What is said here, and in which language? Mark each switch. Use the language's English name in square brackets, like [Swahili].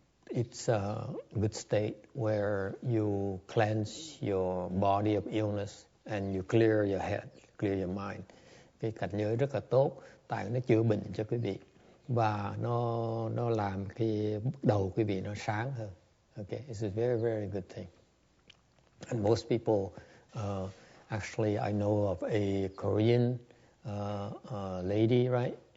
[English] It's a good state where you cleanse your body of illness and you clear your head, clear your mind. [Vietnamese] Cái cảnh giới rất là tốt, tại nó chữa bệnh cho quý vị và nó làm cái đầu quý vị nó sáng hơn. [English] Okay, it's a very, very good thing. And most people, actually, I know of a Korean lady, right?